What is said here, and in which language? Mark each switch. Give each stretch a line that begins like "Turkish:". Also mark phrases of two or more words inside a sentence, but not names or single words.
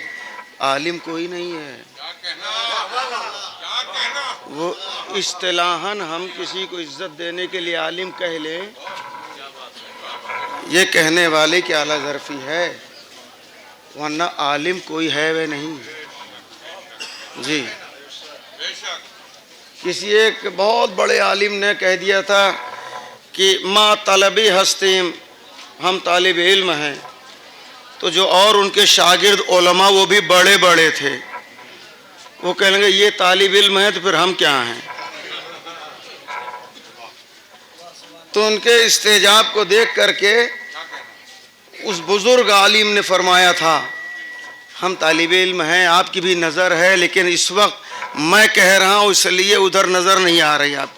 Urdu: عالم کوئی نہیں ہے, وہ اصطلاحاً ہم کسی کو عزت دینے کے لیے عالم کہہ لیں, یہ کہنے والے کی اعلیٰ ظرفی ہے, ورنہ عالم کوئی ہے وہ نہیں. جی کسی ایک بہت بڑے عالم نے کہہ دیا تھا کہ
Persian: ما طلبی ہستیم,
Urdu: ہم طالب علم ہیں. تو جو اور ان کے شاگرد علماء وہ بھی بڑے بڑے تھے, وہ کہیں گے یہ طالب علم ہے تو پھر ہم کیا ہیں. تو ان کے استعجاب کو دیکھ کر کے اس بزرگ عالم نے فرمایا تھا ہم طالب علم ہیں, آپ کی بھی نظر ہے, لیکن اس وقت میں کہہ رہا ہوں اس لیے ادھر نظر نہیں آ رہی آپ کو.